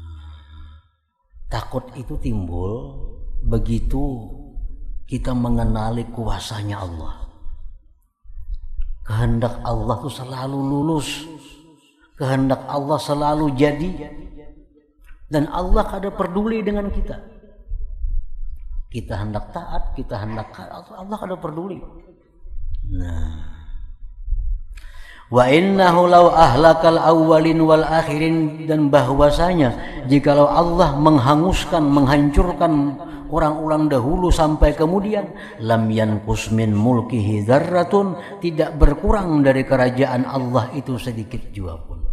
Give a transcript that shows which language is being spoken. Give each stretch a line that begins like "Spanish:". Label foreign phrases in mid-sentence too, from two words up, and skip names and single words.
Indonesian: Takut takut itu timbul begitu kita mengenali kuasanya Allah. Kehendak Allah itu selalu lulus, kehendak Allah selalu jadi, dan Allah kada peduli dengan kita. Kita hendak taat, kita hendak Allah kada peduli. Nah,
Arabic: وإنه لو أهلك الأولين والآخرين,
Indonesian: dan bahwasanya jikalau Allah menghanguskan, menghancurkan orang-orang dahulu sampai kemudian,
Arabic: لم ينقص من ملكه ذرة,
Indonesian: tidak berkurang dari kerajaan Allah itu sedikit jua pun.